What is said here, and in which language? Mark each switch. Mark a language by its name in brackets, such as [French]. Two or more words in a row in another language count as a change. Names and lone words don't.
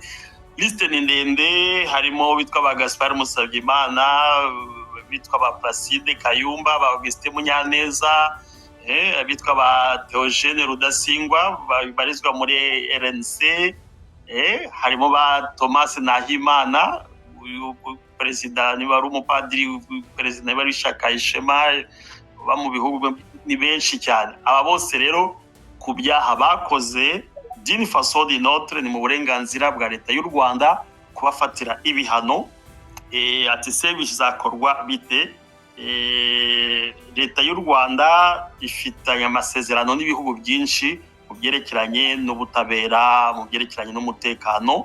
[Kinyarwanda] Liste ni ndende, harimo bitwa ba Gaspard Musabyimana, bitwa ba Placide Kayumba, ba Augustin Munyaneza, bitwa ba Theogene Rudasingwa barizwa muri RNC, harimo ba Thomas Nahimana, perezida niba ari umupadiri, perezida niba ari Shaka Ishema, ba mu bihugu ni benshi cyane. Aba bose rero ku byaha bakoze [French] d'une façon d'une autre [Kinyarwanda] ni mu burenganzira bwa leta y'u Rwanda kubafatira ibihano. Ati se bizakorwa bite? Leta y'u Rwanda ifitanye amasezerano n'ibihugu byinshi mu byerekeranye n'ubutabera, mu byerekeranye n'umutekano.